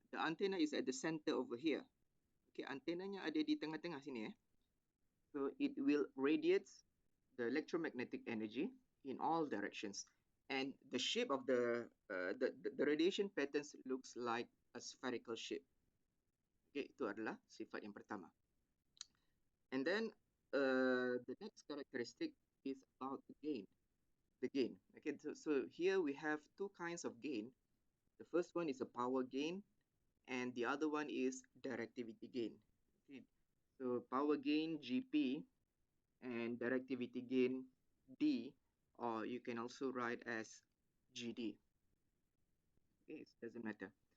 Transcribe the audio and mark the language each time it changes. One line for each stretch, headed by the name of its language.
English: The antenna is at the center over here.
Malay: Okay, antenanya ada di tengah-tengah sini.
English: So it will radiate the electromagnetic energy in all directions, and the shape of the radiation patterns looks like a spherical shape.
Malay: Okay, itu adalah sifat yang pertama.
English: And then the next characteristic is about the gain. The gain. Okay, so here we have two kinds of gain. The first one is a power gain, and the other one is directivity gain. Okay, so power gain GP and directivity gain D, or you can also write as GD. Okay, it doesn't matter.